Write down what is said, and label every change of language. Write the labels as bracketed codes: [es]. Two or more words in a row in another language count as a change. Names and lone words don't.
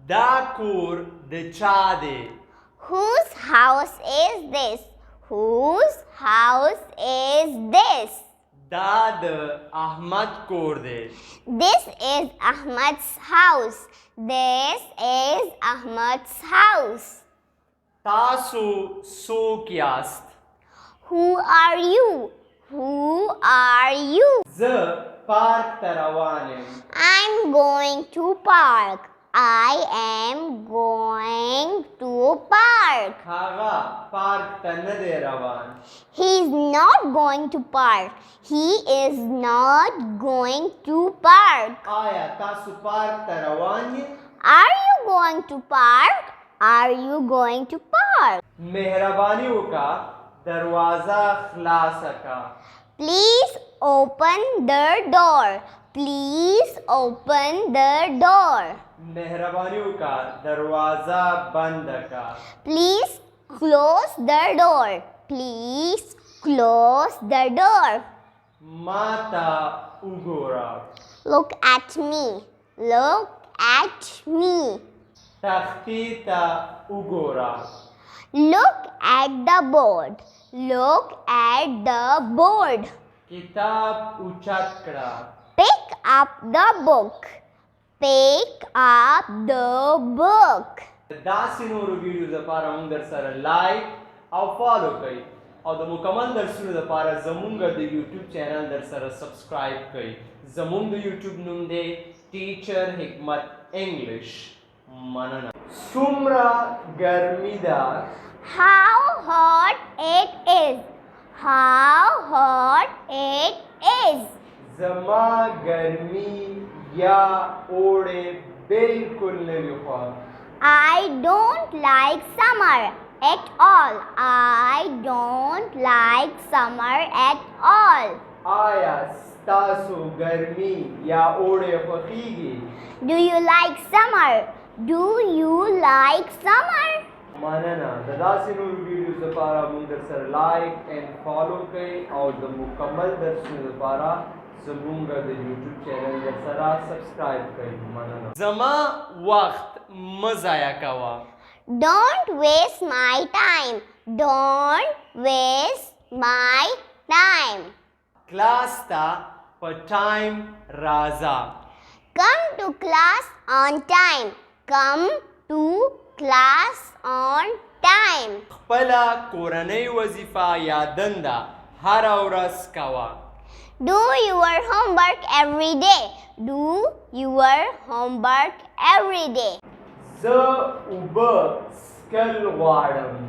[ps] دا کور د چا دی؟ [en] Whose house is this? Whose house is this? [ps] دا د احمد کور دی. [en] This is Ahmad's house. This is Ahmad's house. [ps] تاسو څوک یاست؟ [en] Who are you? Who are you? [ps] زه پارک ته روان یم. [en] I'm going to park. I am going to park. [ps] هغه پارک ته نه دی روان. [en] He's not going to park. He is not going to park. [ps] آیا تاسو پارک ته روان یې؟ [en] Are you going to park? Are you going to park? [ps] مهرباني وکړه دروازه خلاصه کا. [en] Please open the door. Please open the door. [ps] مهرباني وکړه دروازه بند کا. [en] Please close the door. Please close the door. [ps] ما ته وګوره. [en] Look at me. Look at me. [ps] تختې ته وګوره. [en] Look at the board. Look at the board. [ps] کتاب اوچت کړه. [en] Pick up the book. Pick up the book. [ps] داسې نورو ویډیوز لپاره موږ در سره لایک او فالو کړئ او د مکمل درسونو لپاره زموږ د یوټیوب چینل در سره سبسکرایب کړئ. زموږ د یوټیوب نوم دی ټیچر حکمت انګلش. مننه. څومره ګرمي ده؟ [en] How hot it is. How hot it is. [ps] زما ګرمي یا اوړی بالکل نه وي خوښ. [en] I don't like summer at all. I don't like summer at all. [ps] آیا ستاسو ګرمي یا اوړی خوښیږي؟ [en] Do you like summer? Do you like summer? [ps] مننه. د داسې نورو ویډیوز لپاره موږ در سره [en] like and follow [ps] کړئ او د مکمل درسونو لپاره زموږ د یوټیوب چینل در سره سبسکرایب کړئ. مننه. زما وخت مه ضایع کوه. [en] Don't waste my time. Don't waste my time. [ps] کلاس ته په ټایم راځه. [en] Come to class on time. Come to class on time. [ps] خپله کورنۍ وظیفه یا دنده هره ورځ کوه. [en] Do your homework every day. Do your homework every day. [ps] زه اوبه څښل غواړم.